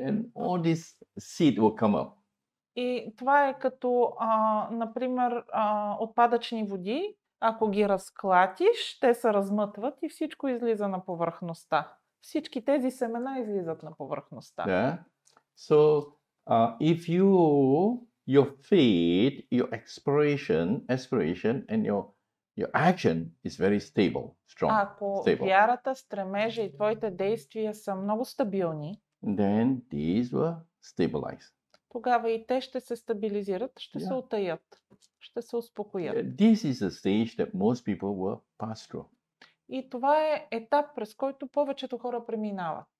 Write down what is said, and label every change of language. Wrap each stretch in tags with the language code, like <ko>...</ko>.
<en>and all this seed will come up.</en> <bg>и това е като, например, отпадъчни води. Ако ги разклатиш, те се размътват и всичко излиза на повърхността. Всички тези семена излизат на повърхността.</bg> <en>Yeah. So if your faith, your aspiration, and your action is very stable, strong,</en> <bg>Ако</bg> <en>stable,</en> <bg>вярата, стремежа и твоите действия са много стабилни,</bg> <en>then these will stabilize.</en> <bg>тогава и те ще се стабилизират, ще се</bg> <en>Yeah.</en> <bg>утаят, ще се успокоят.</bg> <en>This is a stage that most people will pass through.</en> <bg>И това е етап, през който повечето хора преминават.</bg>